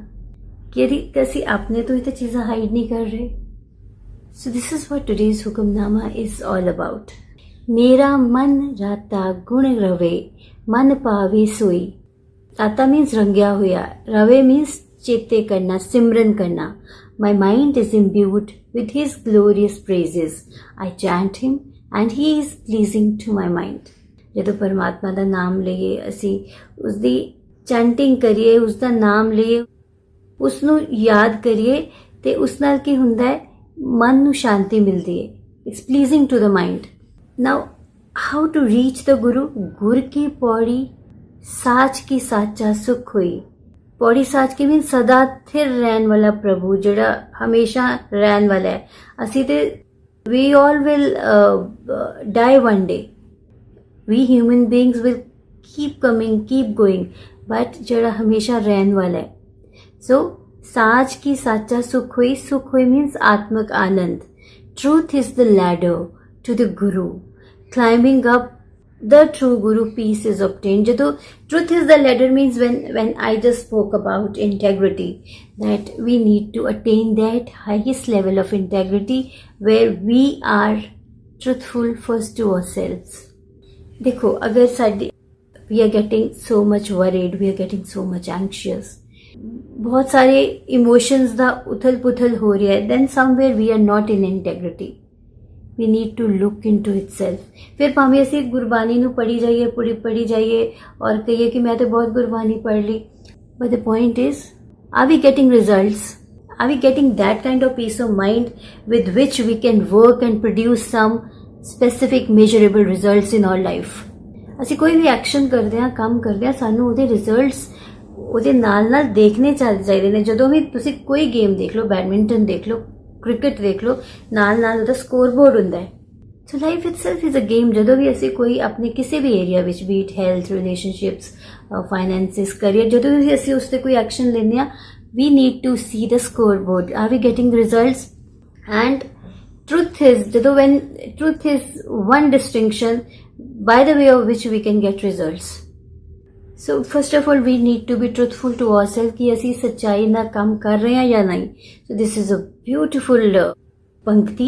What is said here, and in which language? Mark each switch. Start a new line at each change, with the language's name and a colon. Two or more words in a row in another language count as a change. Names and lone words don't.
Punjabi: ਕਿ ਅਸੀਂ ਆਪਣੇ ਤੋਂ ਹੀ ਤਾਂ ਚੀਜ਼ਾਂ ਹਾਈਡ ਨਹੀਂ ਕਰ ਰਹੇ।
English: So this is what today's Hukamnama is all about.
Punjabi: ਮੇਰਾ ਮਨ ਰਾਤਾ ਗੁਣ ਰਵੇ, ਮਨ ਪਾਵੇ ਸੋਈ। ਰਾਤਾ ਮੀਨਸ ਰੰਗਿਆ ਹੋਇਆ, ਰਵੇ ਮੀਨਸ ਚੇਤੇ ਕਰਨਾ, ਸਿਮਰਨ ਕਰਨਾ।
English: My mind is imbued with His glorious praises. I chant Him and He is pleasing to my mind.
Punjabi: ਜਦੋਂ ਪਰਮਾਤਮਾ ਦਾ ਨਾਮ ਲਈਏ, ਅਸੀਂ ਉਸਦੀ ਚੈਂਟਿੰਗ ਕਰੀਏ, ਉਸਦਾ ਨਾਮ ਲਈਏ, ਉਸਨੂੰ ਯਾਦ ਕਰੀਏ, ਤੇ ਉਸ ਨਾਲ ਕੀ ਹੁੰਦਾ ਹੈ? ਮਨ ਨੂੰ ਸ਼ਾਂਤੀ ਮਿਲਦੀ ਹੈ।
English: It's pleasing to the mind. Now, how to reach the Guru?
Punjabi: ਗੁਰ ਕੀ ਪੌੜੀ ਸਾਚ ਕੀ ਸਾਚਾ ਸੁਖ ਹੋਈ। ਪੌੜੀ ਸਾਚ ਕੇ ਮੀਨ ਸਦਾ ਸਥਿਰ ਰਹਿਣ ਵਾਲਾ ਪ੍ਰਭੂ, ਜਿਹੜਾ ਹਮੇਸ਼ਾ ਰਹਿਣ ਵਾਲਾ ਹੈ। ਅਸੀਂ ਤੇ
English: we all will die one day. We human beings will keep coming, keep going, but
Punjabi: ਜਿਹੜਾ ਹਮੇਸ਼ਾ ਰਹਿਣ ਵਾਲਾ ਹੈ। So ਸਾਚ ਕੀ ਸਾਚਾ ਸੁਖ ਹੋਈ। ਸੁਖ ਹੋਈ means ਆਤਮਕ ਆਨੰਦ।
English: Truth is the ladder to the Guru. Climbing up the true Guru, peace is obtained. Jado truth is the ladder means when I just spoke about integrity, that we need to attain that highest level of integrity where we are truthful first to ourselves.
Hindi: देखो, अगर
English: we are getting so much worried, we are getting so much anxious,
Hindi: बहुत सारे emotions ਦਾ उथल पुथल हो रहा है,
English: then somewhere we are not in integrity. We need to look into itself.
Punjabi: फिर भाਵੇਂ ਅਸੀਂ ਗੁਰਬਾਣੀ ਨੂੰ ਪੜ੍ਹੀ ਜਾਈਏ ਔਰ ਕਹੀਏ ਕਿ ਮੈਂ ਤਾਂ ਬਹੁਤ ਗੁਰਬਾਣੀ ਪੜ੍ਹ ਲਈ,
English: but the point is, are we getting results? Are we getting that kind of peace of mind with which we can work and produce some specific measurable results in our life?
Punjabi: ਅਸੀਂ ਕੋਈ ਵੀ ਐਕਸ਼ਨ ਕਰਦੇ ਹਾਂ, ਕੰਮ ਕਰਦੇ ਹਾਂ, ਸਾਨੂੰ ਉਹਦੇ ਰਿਜ਼ਲਟਸ ਉਹਦੇ ਨਾਲ ਦੇਖਣੇ ਚਾਹੀਦੇ ਨੇ। ਜਦੋਂ ਵੀ ਤੁਸੀਂ ਕੋਈ ਗੇਮ ਦੇਖ ਲਓ, ਬੈਡਮਿੰਟਨ ਦੇਖ ਲਓ, ਕ੍ਰਿਕਟ ਦੇਖ ਲਓ, ਨਾਲ ਉਹਦਾ
English: score board
Punjabi: ਹੁੰਦਾ ਹੈ।
English: So life itself is a game.
Punjabi: ਜਦੋਂ ਵੀ ਅਸੀਂ ਕੋਈ ਆਪਣੇ ਕਿਸੇ ਵੀ ਏਰੀਆ ਵਿੱਚ,
English: be it health, relationships, finances, career,
Punjabi: ਜਦੋਂ ਵੀ ਅਸੀਂ ਉਸ 'ਤੇ ਕੋਈ ਐਕਸ਼ਨ ਲੈਂਦੇ ਹਾਂ,
English: we need to see the score board. Are we getting results? ਐਂਡ truth is, ਜਦੋਂ when truth is one distinction by the way of which we can get results. So first of all, we need to be truthful to ourselves
Punjabi: कि ਅਸੀਂ ਸੱਚਾਈ ਨਾਲ ਕੰਮ ਕਰ ਰਹੇ ਹਾਂ ਜਾਂ ਨਹੀਂ।
English: So this is a beautiful पंक्ति।